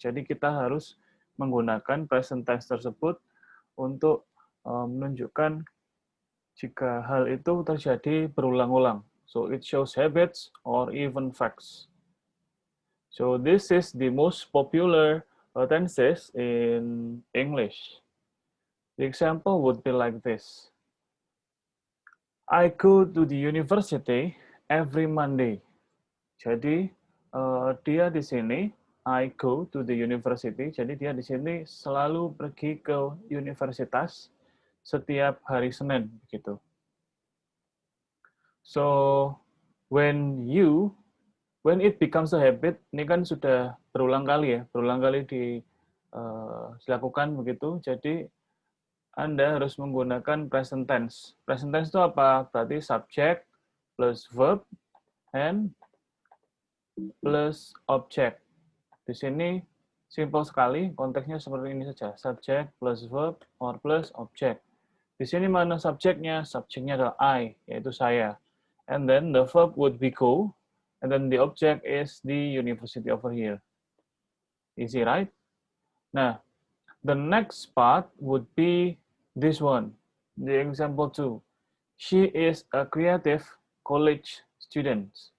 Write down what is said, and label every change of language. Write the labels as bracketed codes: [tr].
[id] Jadi kita harus menggunakan present tense tersebut untuk menunjukkan jika hal itu terjadi berulang-ulang. [en] So it shows habits or even facts. So this is the most popular tenses in English. The example would be like this. I go to the university every Monday. [id] Jadi dia di sini [en] I go to the university. [id] Jadi dia di sini selalu pergi ke universitas setiap hari Senin begitu. [en] So when it becomes a habit, [id] ini kan sudah berulang kali dilakukan begitu. Jadi Anda harus menggunakan present tense. [en] Present tense [id] itu apa? Berarti [en] subject plus verb and plus object. [id] Di sini simple sekali, konteksnya seperti ini saja. [en] Subject plus verb or plus object. [id] Di sini mana subjeknya? Subjeknya adalah I, yaitu saya. [en] And then the verb would be go, and then the object is the university over here. Easy, right? Now, the next part would be this one, the example 2. She is a creative college student.